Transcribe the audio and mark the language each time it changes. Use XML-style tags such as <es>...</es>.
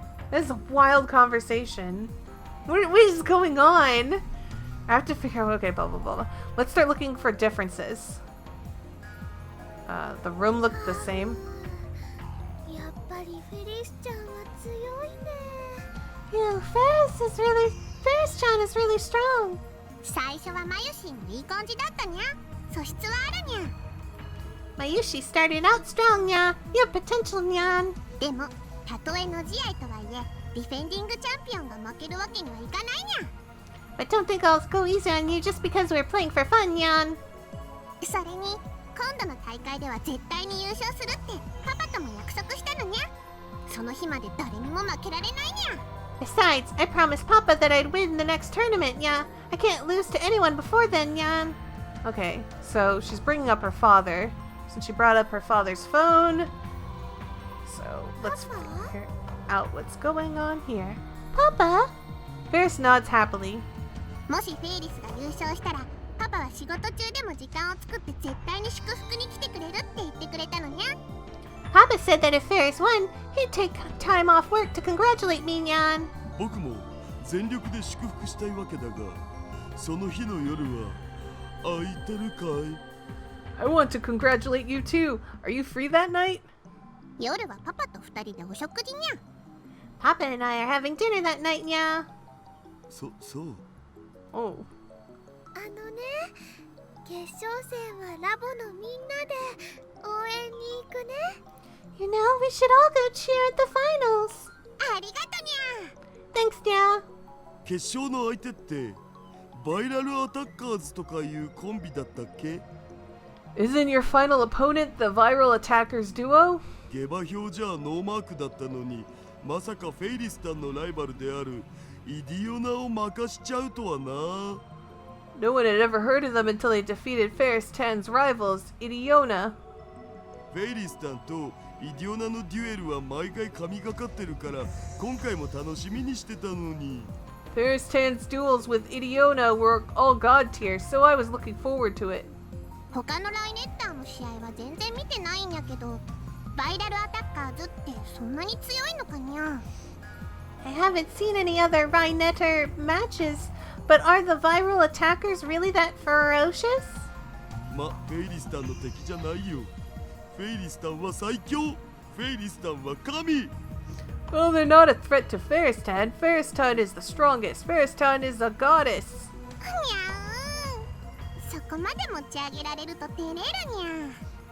<en>This is a wild conversation. What is going on? I have to figure out. Okay, blah, blah, blah, blah. Let's start looking for differences. The room looked the same.</en> <ja>やっぱりフェリスちゃんは強いね。</ja> <en>Ew, Ferris-chan is really strong.</en> <ja>最初はマユシーもいい感じだったにゃ。素質はあるにゃ。</ja> <en>Mayushi started out strong, nya. You have potential, nyan.</en> <ja>でも、たとえの試合とはいえ、ディフェンディングチャンピオンが負けるわけにはいかないにゃ。</ja> <en>But don't think I'll go easy on you just because we're playing for fun, nyan.</en> <ja>それに、今度の大会では絶対に優勝するってパパとも約束したのにゃ。その日まで誰にも負けられないにゃ。</ja> <en>Besides, I promised Papa that I'd win the next tournament, yeah. I can't lose to anyone before then, yeah. Okay, so she's bringing up her father. Since she brought up her father's phone. So let's figure out what's going on here. Papa? Ferris nods happily.</en> <ja>もしフェイリスが優勝したら、パパは仕事中でも時間を作って絶対に祝福に来てくれるって言ってくれたのにゃ。</ja> <en>Papa said that if Ferris won, he'd take time off work to congratulate me, Nyan.</en> <ja>僕も全力で祝福したいわけだが、その日の夜は空いてるかい？</ja> <en>I want to congratulate you too. Are you free that night?</en> <ja>夜はパパと2人でお食事にゃ。</ja> <en>Papa and I are having dinner that night, yeah.</en> <ja>そう。</ja> <en>Oh.</en> <ja>あのね、決勝戦はラボのみんなで応援に行くね。</ja> <en>You know, we should all go cheer at the finals.</en> <ja>ありがとにゃ。</ja> <en>Thanks, yeah.</en> <ja>決勝の相手ってバイラルアタッカーズとかいうコンビだったっけ？</ja> <en>Isn't your final opponent the viral attackers duo?</en> <ja>下馬評じゃノーマークだったのに、まさかフェイリスタンのライバルであるイディオナを任しちゃうとはな。</ja> <en>No one had ever heard of them until they defeated Ferris Tan's rivals, Idiona.</en> <ja>フェイリスタンとイディオナのデュエルは毎回神がかってるから、今回も楽しみにしてたのに。</ja> <en>Ferris Tan's duels with Idiona were all god tier, so I was looking forward to it.</en> <ja>他のライネッターの試合は全然見てないんやけど、バイラルアタッカーズってそんなに強いのかにゃ。</ja> <en>I haven't seen any other Rhinetter matches, but are the viral attackers really that ferocious?</en> <ja>ま、フェイリスタンの敵じゃないよ。フェイリスタンは最強。フェイリスタンは神。</ja> <en>Well, they're not a threat to Ferristan. Ferristan is the strongest. Ferristan is a goddess.</en> <ja>にゃーん。そこまで持ち上げられると照れるにゃ。</ja>